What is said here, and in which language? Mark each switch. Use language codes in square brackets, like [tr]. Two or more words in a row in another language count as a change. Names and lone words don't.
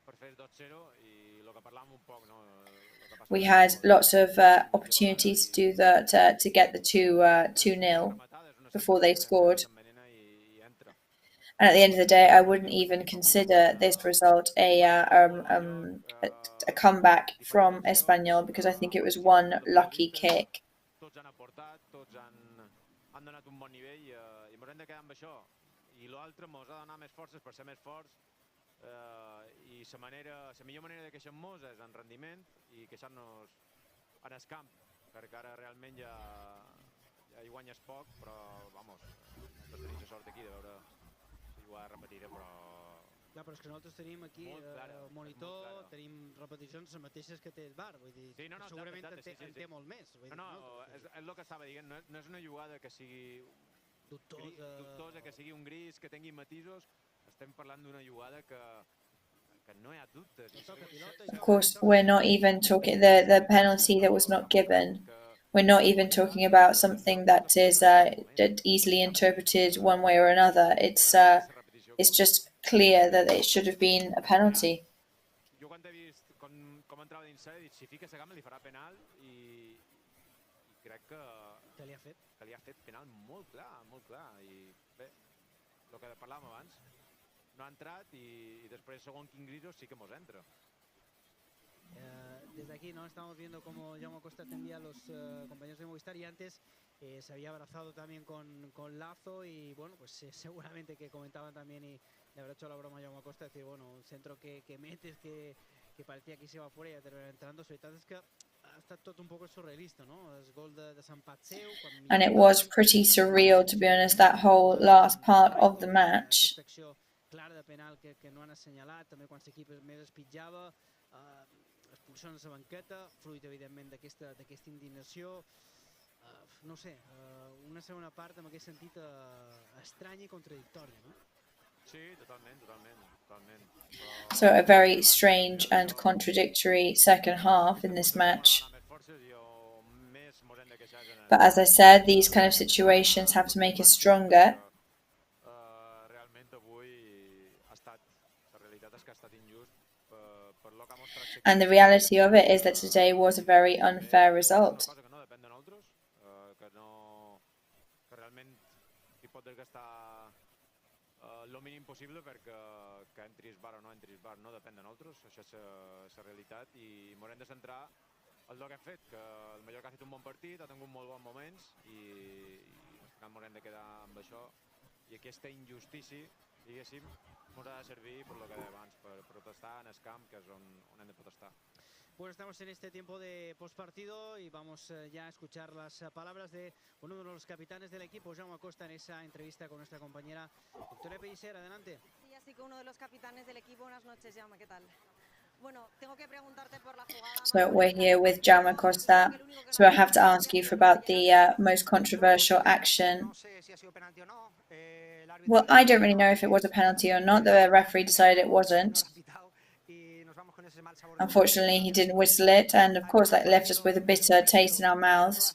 [en] We had lots of opportunities to do to get the 2-0 before they scored. And at the end of the day, I wouldn't even consider this result a comeback from Espanyol because I think it was one lucky kick. [ca] I la millor manera de queixar-nos és en rendiment i queixar-nos en el camp, perquè ara realment ja hi guanyes poc, però, vamos, nosaltres tenim la sort aquí de veure, si ho repetiré, però... Clar, però és que nosaltres tenim aquí el monitor, tenim repeticions les mateixes que té el bar, vull dir, segurament en té molt més. No, és el que estava dient, no és una jugada que sigui dubtosa, que sigui un gris, que tingui matisos, estem parlant d'una jugada que no hi ha dubtes. [en] Of course, we're not even talking the penalty that was not given. We're not even talking about something that is easily interpreted one way or another. It's just clear that it should have been a penalty. [ca] Jo quan he vist com entrava dins he dit, si fica la gamba li farà penal i crec que li ha fet penal molt clar. I bé, el que parlàvem abans, no ha entrat i després segon quin grisos sí que mos entra. [es] Desde aquí no estamos viendo cómo Jaume Costa atendía a los compañeros de Movistar y antes se había abrazado también con Lazo y bueno, pues seguramente que comentaban también y le habrá hecho la broma a Jaume Costa, decir, bueno, un centro que metes, que parecía que se iba fuera y ya terminó entrando, [ca] la veritat és que ha estat tot [es] un poco [ca] surrealista, no? El gol de Sant Patseu... [en] And it was pretty surreal, to be honest, that whole last part of the match. [ca] Clara de penal que no han assenyalat, també quan l'equip més es pitjava, expulsions a la banqueta, fruit, evidentment, d'aquesta indignació. No sé, una segona part en aquest sentit estranya i contradictòria, no? Sí, totalment. [en] So a very strange and contradictory second half in this match. But as I said, these kind of situations have to make us stronger. And the reality of it is that today was a very unfair result. [ca] El mínim possible perquè que entris bar o no entris bar no depèn de nosaltres, això és la realitat i m'haurem de centrar en el que hem fet, que el Mallorca ha fet un bon partit, ha tingut molt bons moments i m'haurem de quedar amb això i aquesta injustícia, diguéssim, ens ha de servir per el que deia abans, per protestar en el camp, que és on hem de protestar. [es] Bueno, estamos en este tiempo de postpartido y vamos ya a escuchar las palabras de uno de los capitanes del equipo, Jaume Costa, en esa entrevista con nuestra compañera Victoria Pellicer. Adelante. Sí, así que uno de los capitanes del equipo. Buenas noches, Jaume, ¿qué tal? Bueno, tengo que preguntarte por la jugada. [en] So we're here with Jaume Costa, so I have to ask you about the most controversial action. Well, I don't really know if it was a penalty or not. The referee decided it wasn't. Unfortunately, he didn't whistle it, and of course that left us with a bitter taste in our mouths.